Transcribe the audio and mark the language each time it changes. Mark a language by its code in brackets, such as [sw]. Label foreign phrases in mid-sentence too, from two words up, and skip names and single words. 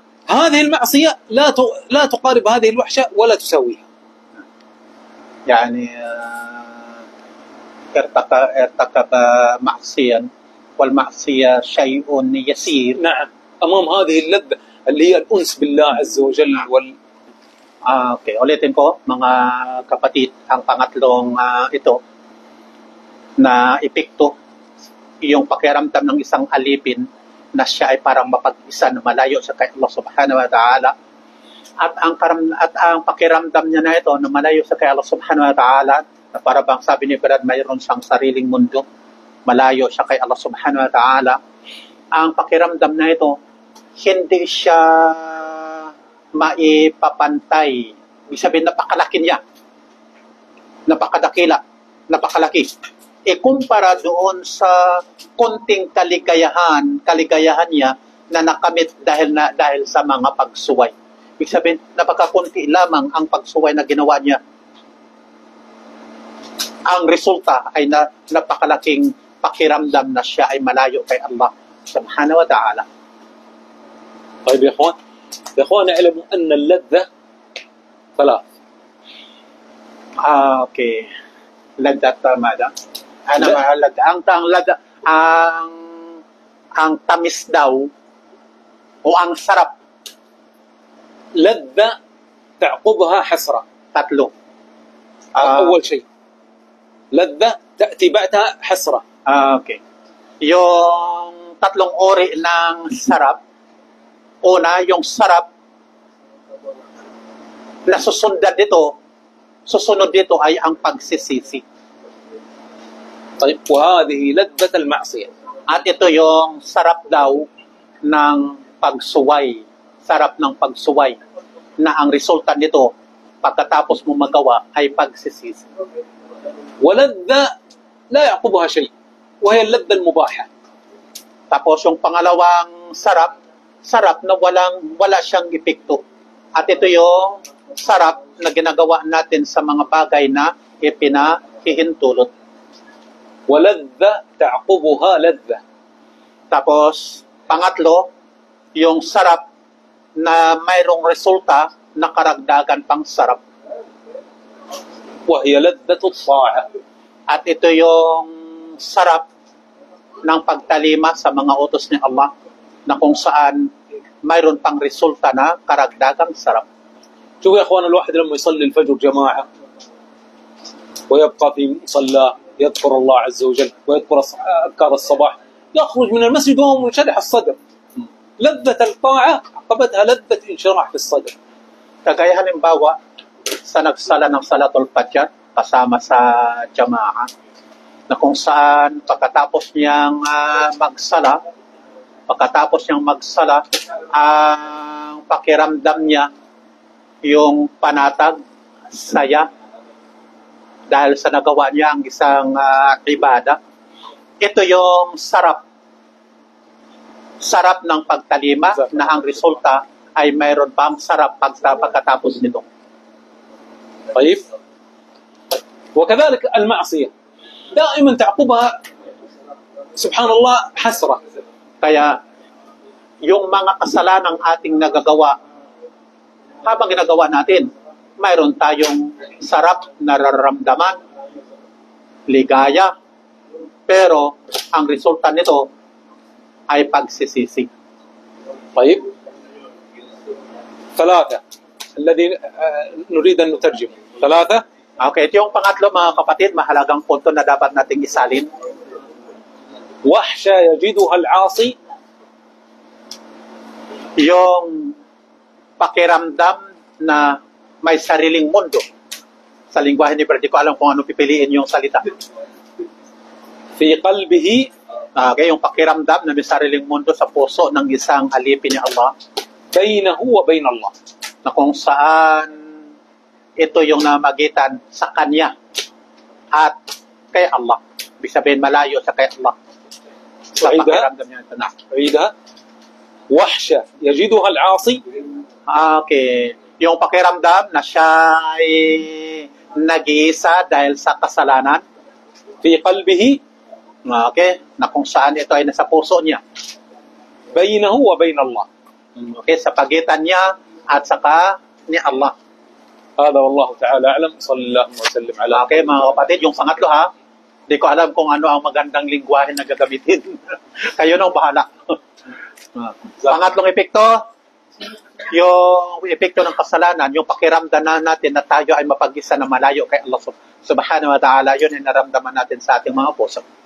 [ar] هذه المعصية لا تقارب هذه الوحشة ولا تساويها. يعني ارتكب معصيا والمعصية شيء يسير. نعم. أمام هذه اللذة اللي هي الأنس بالله عز وجل [tl] Okay, ulitin ko mga kapatid, ang pangatlong ito na epekto, yung pakiramdam ng isang alipin na siya ay parang mapag-isa na malayo sa kay Allah [ar] سبحانه وتعالى, [tl] at ang pakiramdam niya na ito na malayo sa kay Allah [ar] سبحانه وتعالى, [tl] na para bang sabi ni Brad, mayroon siyang sariling mundo, malayo siya kay Allah [ar] سبحانه وتعالى. [tl] Ang pakiramdam na ito, hindi siya maipapantay. Ibig sabihin, napakalaki niya. Napakadakila. Napakalaki. Kumpara doon sa konting kaligayahan niya na nakamit dahil sa mga pagsuway. Ibig sabihin, napakakunti lamang ang pagsuway na ginawa niya. Ang resulta ay napakalaking pakiramdam na siya ay malayo kay Allah [ar] سبحانه وتعالى. طيب يا اخوان اعلموا ان اللذة ثلاث. Okay. Ladat ماذا؟ [tl] Ano mahalaga? Ang tamis daw o ang sarap. [ar] لذة تعقبها حسرة. [tl] Tatlo. [ar] أول شيء لذة تأتي بعدها حسرة. [tl] Okay. Yung tatlong uri ng sarap. Una, yung sarap na susunod dito ay ang pagsisisi. [ar] طيب وهذه لذة المعصية. [tl] At ito yung sarap daw ng pagsuway. Sarap ng pagsuway na ang resulta nito pagkatapos mo magawa ay pagsisisi. [ar] ولذة لا يعقبها شيء وهي اللذة المباحة. [tl] Tapos yung pangalawang sarap na wala siyang epekto. At ito yung sarap na ginagawa natin sa mga bagay na ipinahihintulot. [ar] ولذة تعقبها لذة. [tl] Tapos, pangatlo, yung sarap na mayroong resulta na karagdagan pang sarap. [ar] وهي لذة الطاعة. [tl] At ito yung sarap ng pagtalima sa mga utos ni Allah, na kung saan mayroon pang resulta na karagdagang sarap. [ar] شوف يا اخوان، الواحد لما يصلي الفجر جماعة ويبقى في مصلاه يذكر الله عز وجل ويذكر أذكار الصباح، يخرج من المسجد وهو منشرح الصدر. لذة الطاعة عقبتها لذة انشراح في الصدر. [tl] Kagaya halimbawa sa nagsala ng [ar] صلاة الفجر [tl] kasama sa jama'a, na kung saan pagkatapos niyang magsala Pagkatapos niyang magsala, ang pakiramdam niya, yung panatag, saya, dahil sa nagawa niya ang isang ibada. Ito yung sarap. Sarap ng pagtalima na ang resulta ay mayroon pang sarap pagkatapos nito. [ar] طيب وكذلك المعصية دائما تعقبها سبحان الله حسرة. [tl] Kaya yung mga kasalanang ating nagagawa, habang ginagawa natin, mayroon tayong sarap na nararamdaman, ligaya, pero ang resulta nito ay pagsisisi. [ar] طيب ثلاثة الذي نريد أن نترجم ثلاثة. [tl] Okay, ito yung pangatlo mga kapatid, mahalagang punto na dapat nating isalin. [ar] وحشة يجدها العاصي. [tl] Yung pakiramdam na may sariling mundo. Sa lingwahe ni Brad, di ko alam kung ano pipiliin yung salita. [ar] في قلبه. [tl] Okay, yung pakiramdam na may sariling mundo sa puso ng isang alipin ni Allah. [ar] بينه وبين الله. [tl] Na kung saan ito yung namagitan sa Kanya at kay Allah. Ibig sabihin, malayo sa kay Allah. Sa pakiramdam niya ito na. [ar] عيدها. وحشة يجدها العاصي. [tl] Okay. Yung pakiramdam na siya ay nag-iisa dahil sa kasalanan. [ar] في قلبه. [tl] Okay. Na kung saan ito ay nasa puso niya. [ar] بينه وبين الله. [tl] Okay. Sa pagitan niya at saka ni Allah. [ar] هذا والله تعالى أعلم. صلى الله وسلم على. [tl] Okay, mga kapatid, yung pangatlo ha, di ko alam kung ano ang magandang lingwahe na gagamitin. Kayo nang bahala. Pangatlong epekto, yung epekto ng kasalanan, yung pakiramdam na natin na tayo ay mapag-isa na malayo kay Allah [ar] سبحانه وتعالى, [tl] yun ay naramdaman natin sa ating mga puso.